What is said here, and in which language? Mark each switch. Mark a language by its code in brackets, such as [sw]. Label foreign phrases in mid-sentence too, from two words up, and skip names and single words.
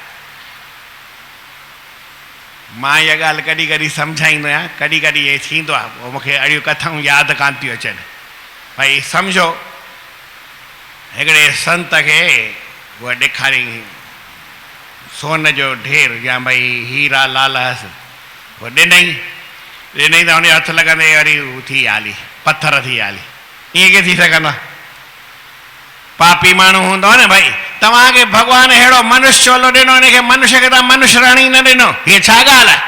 [sd] मां इहा ॻाल्हि कॾहिं कॾहिं सम्झाईंदो आहियां, कॾहिं कॾहिं इहे थींदो आहे, पोइ मूंखे अहिड़ियूं कथाऊं यादि कान थियूं अचनि। भई सम्झो हिकिड़े संत खे उहा ॾेखारी सोन जो ढेर या भई हीरा लाल हस, उहो ॾिनई त हुन हथ लॻंदे वरी थी आली, पथर थी आली। ईअं कीअं थी सघंदो आहे? पापी माण्हू हूंदो न भाई। तव्हांखे भॻवान अहिड़ो मनुष्य चोलो ॾिनो, हिनखे मनुष्य खे तव्हां मनुष्य राणी न ॾिनो, हीअ छा ॻाल्हि आहे?